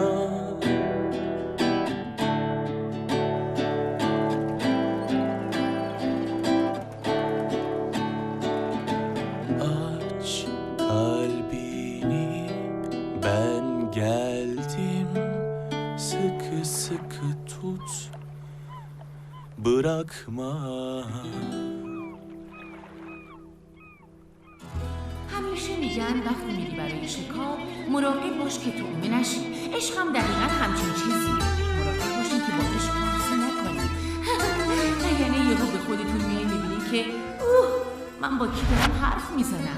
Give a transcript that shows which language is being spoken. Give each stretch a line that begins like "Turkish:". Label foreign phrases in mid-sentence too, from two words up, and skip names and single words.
Turkish: Aç kalbini, ben geldim. Sıkı sıkı tut, bırakma.
Persian: همیشه میگن وقتی میری برای شکار مراقب باش که تومه نشی. عشق هم دقیقا همچین چیزیه. مراقب باشین که با عشق قصه نکنی. یعنی یهو به خودتون میای میبینی که من با کی دارم حرف میزنم.